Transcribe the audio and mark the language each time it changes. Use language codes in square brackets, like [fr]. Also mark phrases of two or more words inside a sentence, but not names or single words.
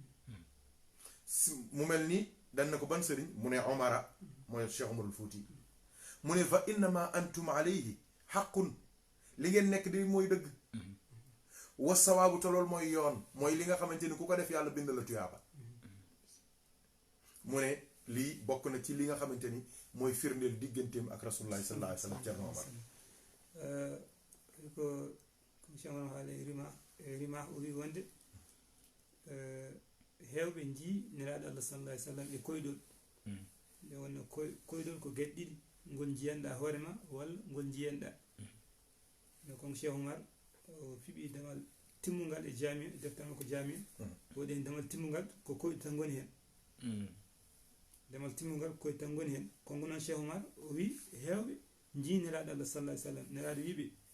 [wo] mu mel ni dan na ko ban sëriñ mu ne Omara mooy Cheikh Umarul Fuuti mu ne [ar] فإنما أنتم عليه حق [wo] li ngeen nekk di mooy dëgg [ar] وصواب [wo] te loolu mooy yoon mooy li nga xamante ni ku ko def yàlla bind la tuyaaba mu ne lii bokk na ci li nga xamante ni mooy firndeel digganteem ak rasulullahi [ar] صلى الله عليه وسلم [wo] Cerno Omar [ff] ko Cheikh Omar haala rima o wi wonde heewɓe jii nelaaɗo Allah [ar] صلى الله عليه وسلم [ff] e koyɗol nde wonno koyɗol ko geɗe ɗiɗi ngol jiyanɗa hoore ma walla ngol jiyanɗa nde kon Cheikh Omar o fiɓi damal timmungal e jami deftangal ko jami woɗen damal timmungal ko koyɗe tan goni hen damal timmungal koyɗe tan goni hen konko noon Cheikh Omar o wi heewɓe jii nelaaɗo Allah [ar] صلى الله عليه وسلم [ff] nelaaɗo wiɓe